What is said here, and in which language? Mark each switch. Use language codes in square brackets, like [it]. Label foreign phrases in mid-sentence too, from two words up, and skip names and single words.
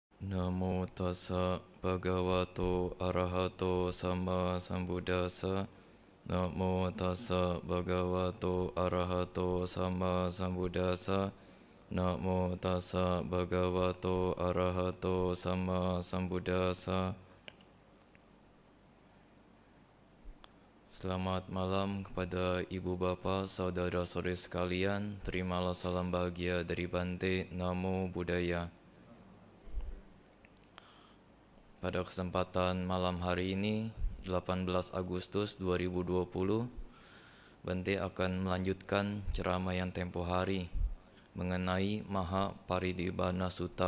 [pi] Namo tassa bhagavato arahato sama sambuddhassa. Namo tassa bhagavato arahato sama sambuddhassa. Namo tassa bhagavato arahato sama sambuddhassa. [id] Selamat malam kepada ibu bapa, saudara-saudari sekalian. Terimalah salam bahagia dari Bante. [pi] Namo Buddhaya. [id] Pada kesempatan malam hari ini, 18 Agustus 2020, Bante akan melanjutkan ceramah yang tempo hari mengenai Maha Parinibbana Sutta.